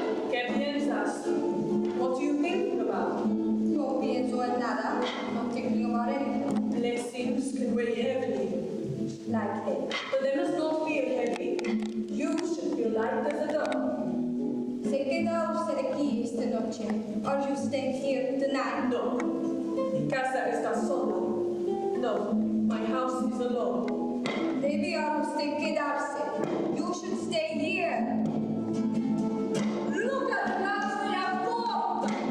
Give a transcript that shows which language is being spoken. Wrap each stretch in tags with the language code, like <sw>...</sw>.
<es>¿Qué piensas?</es> <en>What are you thinking about?</en> <es>No pienso en nada.</es> <en>I'm thinking about anything. Blessings can weigh heavily, Like it. but they must not feel heavy. You should feel light as a dove.</en> <es>¿Se queda usted aquí esta noche?</es> <en>Are you staying here tonight?</en> <es>No, mi casa está sola.</es> <en>No, my house is alone.</en> <es>Debe usted quedarse.</es> <en>You should stay here. Look at the plants we have bought.</en>